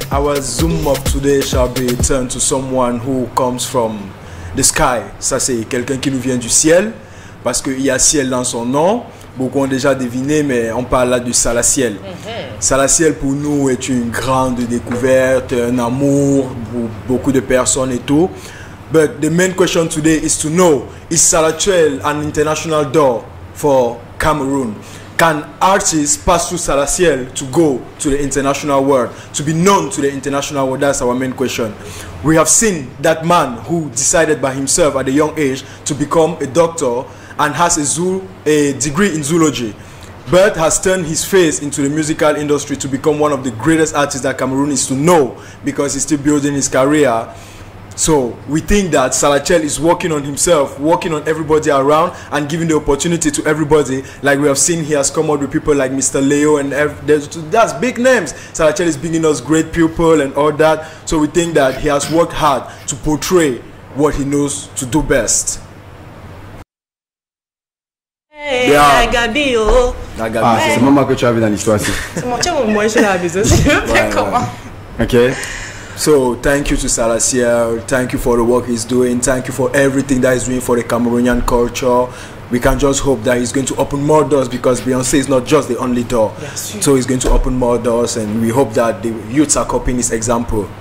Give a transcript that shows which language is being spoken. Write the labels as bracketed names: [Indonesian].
[English] Our zoom up today shall be turned to someone who comes from the sky. [French] Ça c'est quelqu'un qui nous vient du ciel, parce qu'il y a ciel dans son nom. Beaucoup ont déjà deviné, mais on parle là du Salatiel. Salatiel pour nous est une grande découverte, un amour pour beaucoup de personnes et tout. [English] But the main question today is to know, is Salatiel an international door for Cameroon? Can artists pass through Salatiel to go to the international world, to be known to the international world? That's our main question. We have seen that man who decided by himself at a young age to become a doctor and has a degree in zoology, but has turned his face into the musical industry to become one of the greatest artists that Cameroon is to know, because he's still building his career. So we think that Salatiel is working on himself, working on everybody around, and giving the opportunity to everybody. Like we have seen, he has come out with people like Mr. Leo, and that's big names. Salatiel is bringing us great people and all that. So we think that he has worked hard to portray what he knows to do best. Hey, yeah. Gabi, oh. [French] Ah, c'est moi que tu as vu dans l'histoire aussi. C'est mon tiens, moi je l'ai vu aussi. Comment? Ok. [English] So thank you to Salatiel, thank you for the work he's doing, thank you for everything that he's doing for the Cameroonian culture. We can just hope that he's going to open more doors, because Beyonce is not just the only door. Yes. So he's going to open more doors, and we hope that the youths are copying his example.